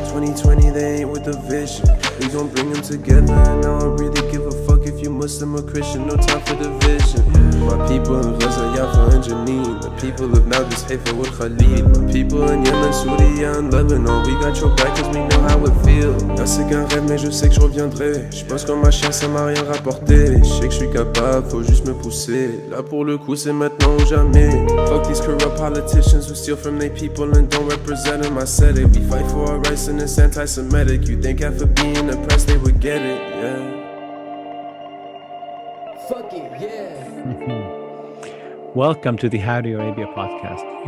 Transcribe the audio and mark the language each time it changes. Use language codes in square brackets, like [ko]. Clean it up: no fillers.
[en] 2020, they ain't with the vision. We gon' bring them together, and I don't really give a fuck if you Muslim or Christian. No time for division. My people in Gaza, Yafa and Janine. The people of Nabis, Haifa, Wal Khalid. My people in Yemen, Syria and Lebanon. We got your back cause we know how it feels. [fr] Là c'est qu'un rêve, mais je sais que je reviendrai. Je pense comme ma chien, ça m'a rien rapporté. Je sais que je suis capable, faut juste me pousser. Là pour le coup, c'est maintenant ou jamais. [en] Fuck these corrupt politicians who steal from their people and don't represent them. I said it, we fight for our rights and it's anti-Semitic. You think after being oppressed they would get it, yeah. Fuck it, yeah. Welcome to the Saudi Arabia podcast.